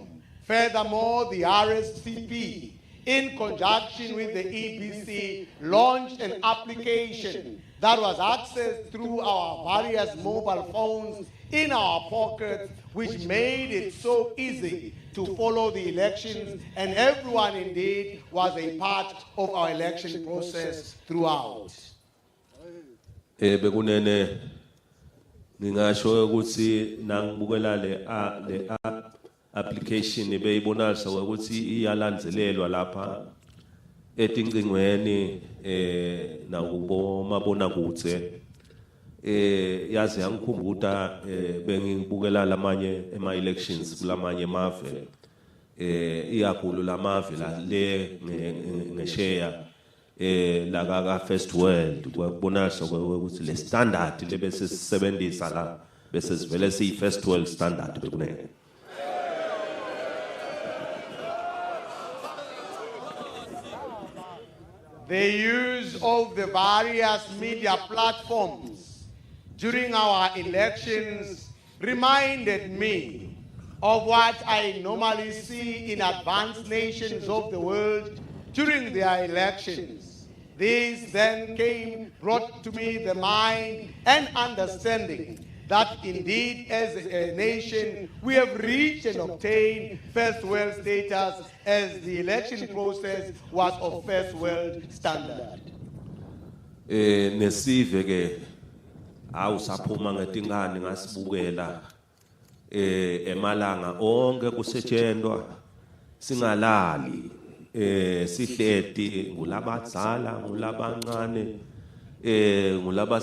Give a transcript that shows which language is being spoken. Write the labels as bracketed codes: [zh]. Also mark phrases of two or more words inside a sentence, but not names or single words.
[en] Furthermore, the RSTP, in conjunction with the EBC, launched an application that was accessed through our various mobile phones in our pockets, which made it so easy to follow the elections, and everyone indeed was a part of our election process throughout. [ss] Bekunene ngingasho ukuthi nangibukela le application beyibonalisa ukuthi iyalandzelelwa lapha etingcingweni nakubomabona kudze yazi yangikhumbuta bengibukela lamanye ema-elections kulamanye mave iyakhulu lamave la le ngesheya la [en] First World [ss] kubonalisa ukuthi le standard lebese sisebenzisa la bese sivele siyi [en] First World standard [ss] bekunene. [en] The use of the various media platforms during our elections reminded me of what I normally see in advanced nations of the world during their elections. This then brought to me the mind and understanding that indeed as a nation we have reached and obtained first world status as the election process was of first world standard. [ss] Nesive ke awusaphuma ngetingane ngasibukela emalanga onke kusetshenzwa singalali sihleti ngulabadzala ngulabancane ngulaba